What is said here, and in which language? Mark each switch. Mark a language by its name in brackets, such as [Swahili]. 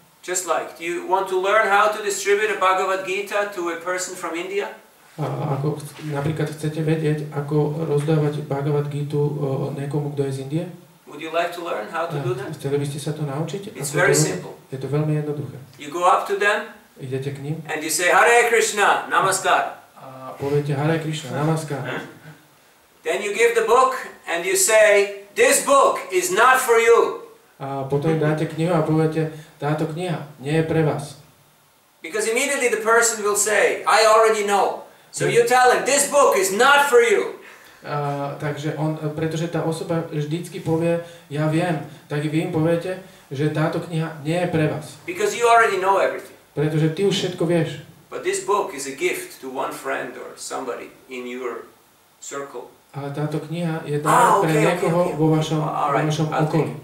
[English] Just like, do you want to learn how to distribute a Bhagavad Gita to a person from India? [Slovak] A ako napríklad chcete vedieť, ako rozdávať Bhagavad Gitu niekomu, kto je z Indie? [English] Would you like to learn how to do that? [Slovak] Chceli by ste sa to naučiť? [English] It's very simple. [Slovak] Je to veľmi jednoduché. [English] You go up to them. [Slovak] Idete k ním. [English] And you say, Hare Krishna, Namaskar. [Slovak] A poviete Hare Krišna, Namaskar. [English] Then you give the book and you say, this book is not for you. [Slovak] A potom dáte knihu a poviete, táto kniha nie je pre vás. [English] Because immediately the person will say, I already know. So you tell him, this book is not for you. [Slovak] Takže pretože tá osoba vždycky povie, ja viem, tak vy im poviete, že táto kniha nie je pre vás. [English] Because you already know everything. [Slovak] Pretože ty už všetko vieš. [English] But this book is a gift to one friend or somebody in your circle. [Slovak] Ale táto kniha je dar pre niekoho vo vašom okolí.